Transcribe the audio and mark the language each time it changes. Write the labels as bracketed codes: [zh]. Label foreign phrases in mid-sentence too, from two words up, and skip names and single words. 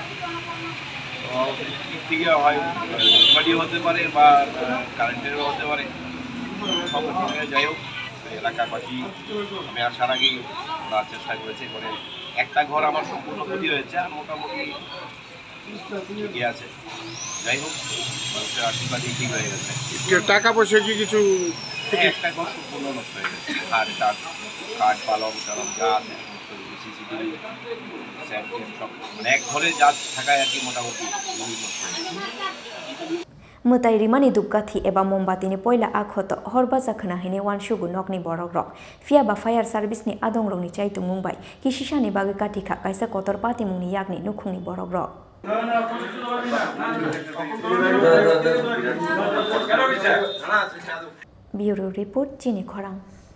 [bn] দিক থেকে হয় বাড়ি হতে পারে বা কারেন্টেরও হতে পারে সব যাই হোক এলাকাবাসী আমি আসার আগেই ওরা চেষ্টা করেছে করে একটা ঘর আমার সম্পূর্ণ ক্ষতি হয়েছে আর মোটামুটি ঠিকই আছে যাই হোক মানুষের আশীর্বাদই ঠিক হয়ে গেছে টাকা পয়সা কি কিছু একটা ঘর সম্পূর্ণ নষ্ট হয়ে গেছে কাঠ পালং টালং যা আছে সিসিটিভি সব মানে এক ঘরে যা থাকায় আর কি মোটামুটি নষ্ট হয়ে গেছে [trp] मुताई रिमानी दुबगाथि एबा मोमबातिनि पयला आखत हरबा जाखना हिने वानसुगु नकनि बरग्रक फियाबा [en] fire service-ni [trp] आदंग्रंनि चाइतु मुंबाय किसिसानि बागै काटिखा कायसा कतर पाति मुंनि यागनि नुखुंनि बरग्रक [en] bureau report [trp] चिनि खरां।